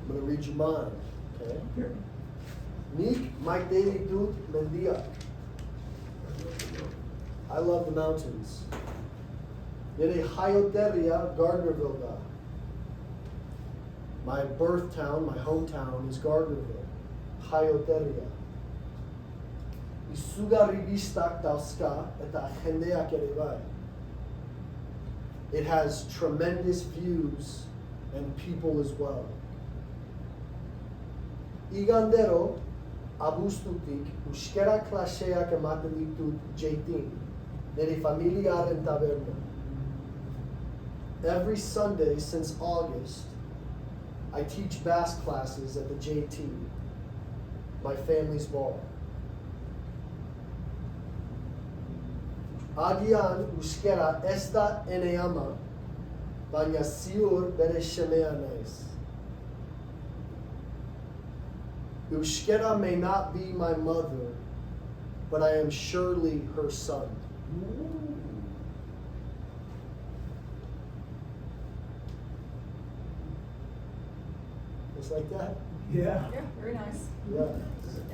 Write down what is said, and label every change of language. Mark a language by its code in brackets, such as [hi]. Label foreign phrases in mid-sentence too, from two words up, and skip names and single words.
[en] read you mine, okay? [eu] Nik maite ditut mendiak. [en] I love the mountains. [eu] Nire jaioterria Gardnerville da. [en] My birth town, my hometown is Gardnerville. [eu] Jaioterria. Izugarri bistak dauzka eta jendeak ere bai. [en] It has tremendous views and people as well. [eu] Igandero abuztutik Euskara Klaseak ematen ditut jeitin, nire familiaren taberna. [en] Every Sunday since August, I teach Basque classes at the JT, my family's bar. [eu] Agian Euskara ez da ene ama, baina ziur bere semea naiz. [en] Euskara may not be my mother, but I am surely her son. Just like that? Yeah. Yeah, very nice. Yeah. Yeah.